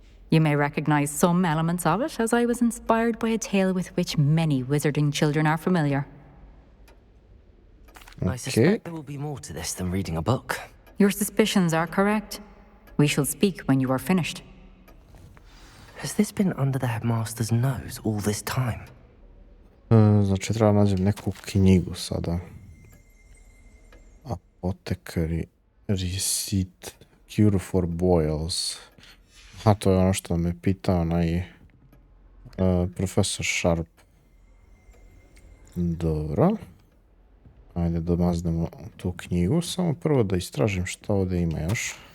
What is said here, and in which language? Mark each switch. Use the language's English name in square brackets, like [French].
[English] You may recognize some elements of it, as I was inspired by a tale with which many wizarding children are familiar. I suspect there will be more to this than reading a book. Your suspicions are correct. We shall speak when you are finished. Has this been under the headmaster's nose all this time? [Bosnian] Znači treba nađem neku knjigu sada. [English] Apothecary receipt cure for boils. [Bosnian] A to je ono što me pitao onaj profesor Sharp. Dobro. Ajde da maznemo tu knjigu. Samo prvo da istražim što ovdje ima još.